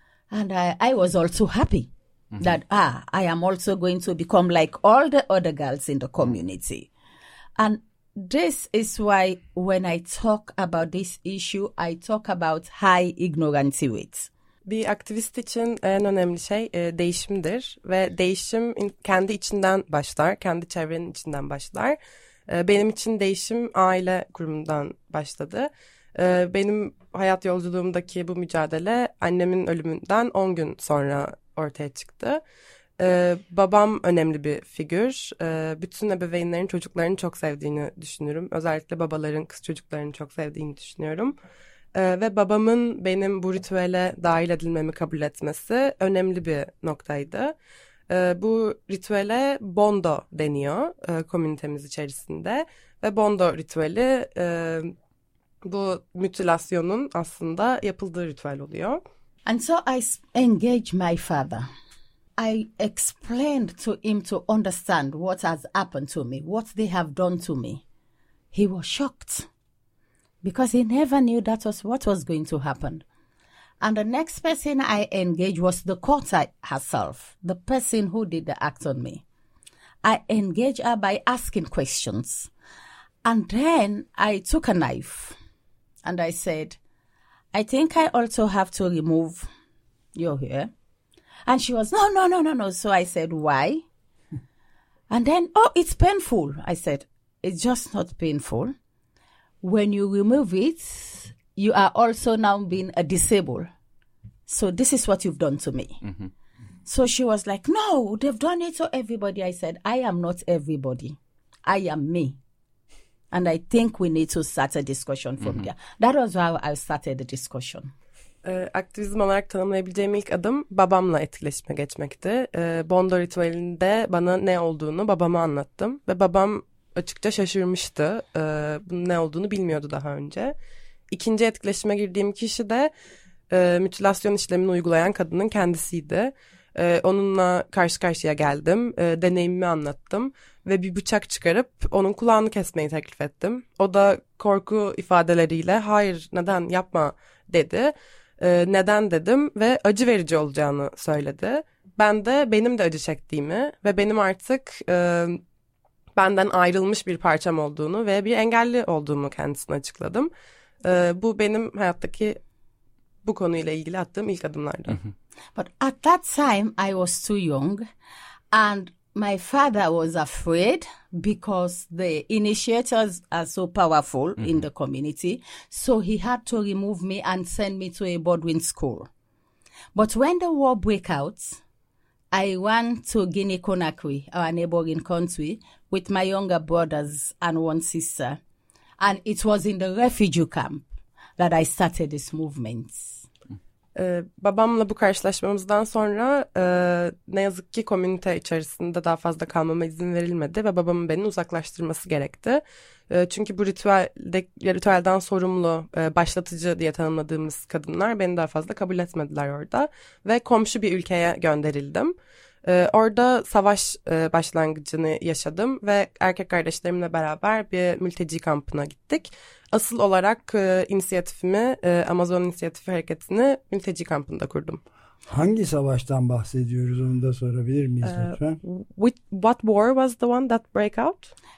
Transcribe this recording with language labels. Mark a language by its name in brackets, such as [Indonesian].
[English] And I was also happy. Mm-hmm. That I am also going to become like all the other girls in the community. And this is why when I talk about this issue, I talk about high ignorance rates. [Turkish] Bir aktivist için en önemli şey değişimdir. Ve değişim kendi içinden başlar, kendi çevrenin içinden başlar. Benim için değişim aile kurumundan başladı. Benim hayat yolculuğumdaki bu mücadele annemin ölümünden 10 gün sonra ortaya çıktı. Babam önemli bir figür. Bütün ebeveynlerin çocuklarını çok sevdiğini düşünürüm. Özellikle babaların kız çocuklarını çok sevdiğini düşünüyorum. Ve babamın benim bu ritüele dahil edilmemi kabul etmesi önemli bir noktaydı. Bu ritüele Bondo deniyor komünitemiz içerisinde. Ve Bondo ritüeli bu mütilasyonun aslında yapıldığı ritüel oluyor. [English] And so I engaged my father. I explained to him to understand what has happened to me, what they have done to me. He was shocked because he never knew that was what was going to happen. And the next person I engaged was the courtier herself, the person who did the act on me. I engaged her by asking questions. And then I took a knife and I said, I think I also have to remove your hair. And she was, no. So I said, why? And then, it's painful. I said, it's just not painful. When you remove it, you are also now being a disabled. So this is what you've done to me. Mm-hmm. So she was like, no, they've done it to everybody. I said, I am not everybody. I am me. And I think we need to start a discussion from there. That was how I started the discussion. [Turkish] Aktivizm olarak tanımlayabileceğim ilk adım babamla etkileşime geçmekti. Bondo ritüelinde bana ne olduğunu babama anlattım. Ve babam açıkça şaşırmıştı. Bunun ne olduğunu bilmiyordu daha önce. İkinci etkileşime girdiğim kişi de mütilasyon işlemini uygulayan kadının kendisiydi. Onunla karşı karşıya geldim. Deneyimimi anlattım. Ve bir bıçak çıkarıp onun kulağını kesmeyi teklif ettim. O da korku ifadeleriyle hayır neden yapma dedi. Neden dedim ve acı verici olacağını söyledi. Ben de benim de acı çektiğimi ve benim artık benden ayrılmış bir parçam olduğunu ve bir engelli olduğumu kendisine açıkladım. Bu benim hayattaki bu konuyla ilgili attığım ilk adımlardı. [English] But at that time I was too young and My father was afraid because the initiators are so powerful mm-hmm. in the community. So he had to remove me and send me to a boarding school. But when the war break out, I went to Guinea-Conakry, our neighboring country, with my younger brothers and one sister. And it was in the refugee camp that I started this movement. [Turkish] Babamla bu karşılaşmamızdan sonra ne yazık ki komünite içerisinde daha fazla kalmama izin verilmedi ve babamın beni uzaklaştırması gerekti. Çünkü bu ritüelden sorumlu, başlatıcı diye tanımladığımız kadınlar beni daha fazla kabul etmediler orada. Ve komşu bir ülkeye gönderildim. Orada savaş başlangıcını yaşadım ve erkek kardeşlerimle beraber bir mülteci kampına gittik. Asıl olarak inisiyatifimi, Amazon İnisiyatifi Hareketi'ni mülteci kampında kurdum. Hangi savaştan bahsediyoruz onu da sorabilir miyiz lütfen? [English] What war was the one that broke out?